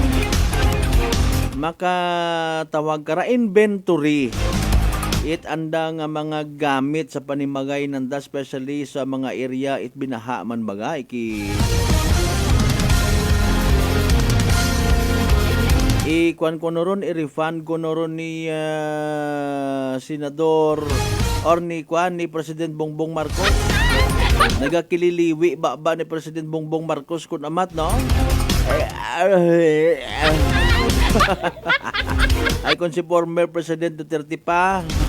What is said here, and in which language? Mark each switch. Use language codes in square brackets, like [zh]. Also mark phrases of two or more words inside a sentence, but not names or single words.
[akl] makatawag kara inventory it anda nga mga gamit sa panimagay nanda especially sa mga area it binaha man bagay kuan ko noron i-refund ko noron ni senador or ni President Bongbong Marcos. Nagakililiwi ba ni President Bongbong Marcos kun amat no? Ay kung si former President Duterte pa.